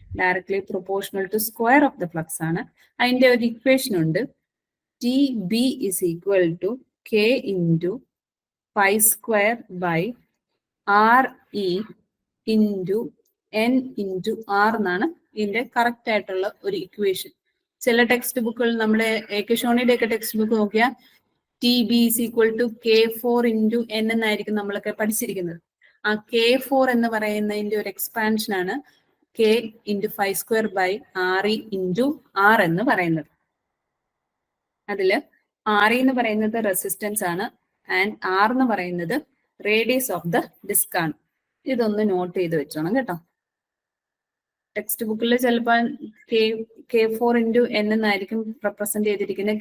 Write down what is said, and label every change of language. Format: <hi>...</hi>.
<ml>Directly proportional to square of the flux ആണ്. അതിന്റെ ഒരു ഇക്വേഷൻ ഉണ്ട്.</ml> <en>TB is equal to K into pi square by RE into N into R</en> <ml>എന്നാണ് ഇതിന്റെ correct ആയിട്ടുള്ള ഒരു ഇക്വേഷൻ. ചില ടെക്സ്റ്റ് ബുക്കുകൾ നമ്മുടെ ഏകശോണിയുടെ ഒക്കെ ടെക്സ്റ്റ് ബുക്ക് നോക്കിയാൽ</ml> <en>TB is equal to K4 into N</en> <ml>എന്നായിരിക്കും നമ്മളൊക്കെ പഠിച്ചിരിക്കുന്നത്. ആ K4 എന്ന് പറയുന്നതിന്റെ ഒരു എക്സ്പാൻഷൻ ആണ്</ml> <en>K into pi square by RE into R</en> <ml>എന്ന് പറയുന്നത്. അതില് RE എന്ന് പറയുന്നത് റെസിസ്റ്റൻസ് ആണ് ആൻഡ് R എന്ന് പറയുന്നത് റേഡിയസ് ഓഫ് ദ ഡിസ്ക് ആണ്. ഇതൊന്ന് നോട്ട് ചെയ്ത് വെച്ചോണം കേട്ടോ. ടെക്സ്റ്റ് ബുക്കിൽ ചിലപ്പോൾ K4 into N എന്നായിരിക്കും റെപ്രസെന്റ് ചെയ്തിരിക്കുന്നത്.</ml>